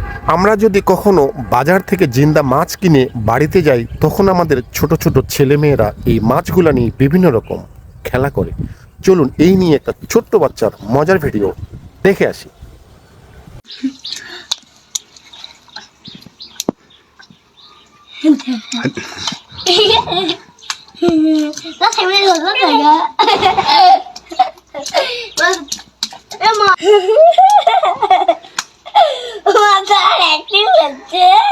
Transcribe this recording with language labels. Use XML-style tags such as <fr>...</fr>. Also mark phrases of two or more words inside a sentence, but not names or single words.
<bn>আমরা যদি কখনো বাজার থেকে জিন্দা মাছ কিনে বাড়িতে যাই, তখন আমাদের ছোট ছোট ছেলেমেয়েরা এই মাছগুলা নিয়ে বিভিন্ন রকম খেলা করে। চলুন এই নিয়ে একটা ছোট্ট বাচ্চার মজার ভিডিও দেখে আসি।</bn> <vi>nó thèm lên rồi rất là ghê. Em mà sao đẹp tiếng mình chứ.</vi>